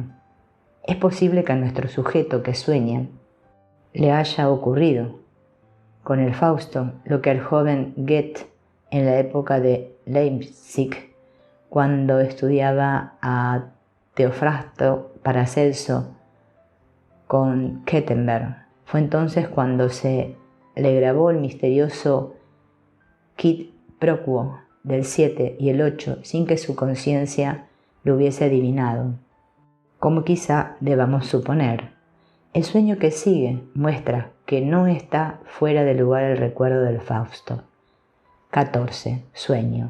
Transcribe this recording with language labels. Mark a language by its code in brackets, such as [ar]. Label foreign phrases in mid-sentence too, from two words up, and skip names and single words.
[es] Es posible que a nuestro sujeto que sueña le haya ocurrido con el Fausto lo que al joven Goethe en la época de Leipzig, cuando estudiaba a Teofrasto Paracelso con Kettenberg. Fue entonces cuando se le grabó el misterioso [la] quid pro quo [es] del 7 y el 8 sin que su conciencia lo hubiese adivinado, como quizá debamos suponer. El sueño que sigue muestra que no está fuera de lugar el recuerdo del Fausto. 14. Sueño.